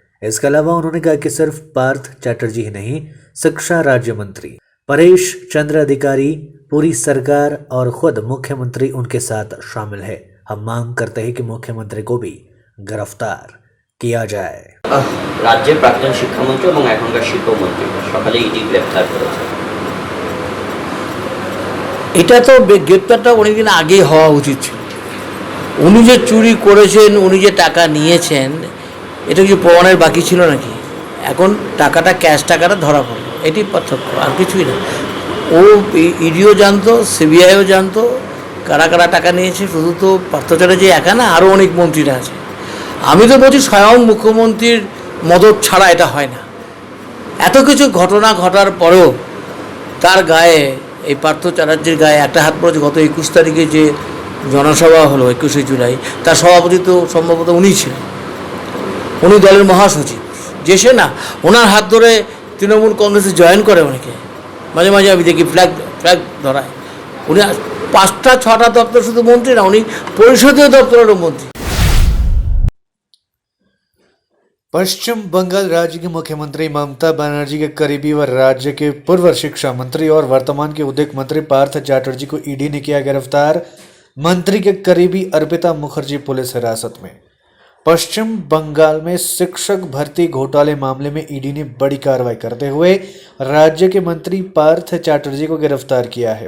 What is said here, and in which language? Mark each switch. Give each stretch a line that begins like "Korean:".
Hindi: इसके अलावा उन्होंने कहा कि सिर्फ पार्थ चैटर्जी ही नहीं, शिक्षा राज्य मंत्री परेश चंद्र अधिकारी, पूरी सरकार और खुद मुख्यमंत्री उनके साथ शामिल है। हम मांग करते हैं कि मुख्यमंत्री को भी गिरफ्तार किया जाए।
Bangla: राज्य प्राक्तन शिक्षामंत्री এবং এখনকার শিল্পমন্ত্রী সকালে ইডি গ্রেফতার করেছে। এটা তো গ্রেপ্তারটা অনেকদিন আগেই হওয়া উচিত ছিল। উনি যে চুরি করেছেন, উনি যে টাকা নিয়েছেন, এটা কি প্রমাণের বাকি ছিল নাকি? এখন টাকাটা ক্যাশ টাকাটা ধরা পড়ল, এটি পার্থক্য, আর কিছুই না। ও ইডিও জানতো, সিবিআইও জানতো কারা কারা টাকা নিয়েছে। শুধু তো পার্থ চ্যাটার্জি একা না, আরও অনেক মন্ত্রীরা আছে। আমি তো বলছি স্বয়ং মুখ্যমন্ত্রীর মদত ছাড়া এটা হয় না। এত কিছু ঘটনা ঘটার পরেও তার গায়ে, এই পার্থ চ্যাটার্জির গায়ে একটা হাত পড়েছে। গত 21 তারিখে যে জনসভা হলো 21শে জুলাই, তার সভাপতি তো সম্ভবত উনিই ছিলেন। উনি দলের মহাসচিব, যে সে না, ওনার হাত ধরে তৃণমূল কংগ্রেসে জয়েন করে অনেকে। মাঝে মাঝে আমি দেখি ফ্ল্যাগ ধরায়। উনি 5-6টা দপ্তর শুধু মন্ত্রী না, উনি পরিষদীয় দপ্তরেরও মন্ত্রী।
Hindi: पश्चिम बंगाल राज्य की मुख्यमंत्री ममता बनर्जी के करीबी व राज्य के पूर्व शिक्षा मंत्री और वर्तमान के उद्योग मंत्री पार्थ चैटर्जी को ईडी ने किया गिरफ्तार। मंत्री के करीबी अर्पिता मुखर्जी पुलिस हिरासत में। पश्चिम बंगाल में शिक्षक भर्ती घोटाले मामले में ईडी ने बड़ी कार्रवाई करते हुए राज्य के मंत्री पार्थ चैटर्जी को गिरफ्तार किया है।